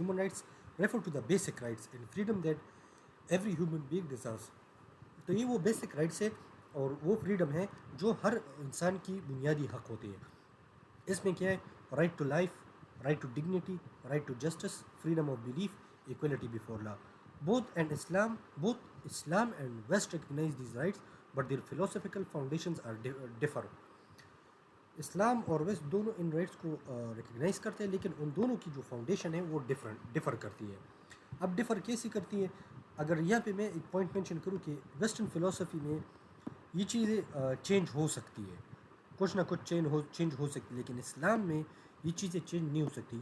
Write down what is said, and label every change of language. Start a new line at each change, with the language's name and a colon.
English: Human rights refer to the basic rights and freedom that every human being deserves.
Urdu: تو یہ وہ basic rights ہے اور وہ فریڈم ہے جو ہر انسان کی بنیادی حق ہوتی ہے. اس میں کیا ہے؟
English: Right to life, right to dignity, right to justice, freedom of belief, equality before law. Both Islam and West recognize these rights, but their philosophical foundations are differ.
Urdu: اسلام اور ویسٹ دونوں ان رائٹس کو ریکگنائز کرتے ہیں, لیکن ان دونوں کی جو foundation ہے وہ ڈفر کرتی ہے. اب ڈفر کیسی کرتی ہے؟ اگر یہاں پہ میں ایک پوائنٹ مینشن کروں کہ ویسٹرن فلاسفی میں یہ چیزیں چینج ہو سکتی ہے, کچھ نہ کچھ چینج ہو سکتی ہے, لیکن اسلام میں یہ چیزیں چینج نہیں ہو سکتی.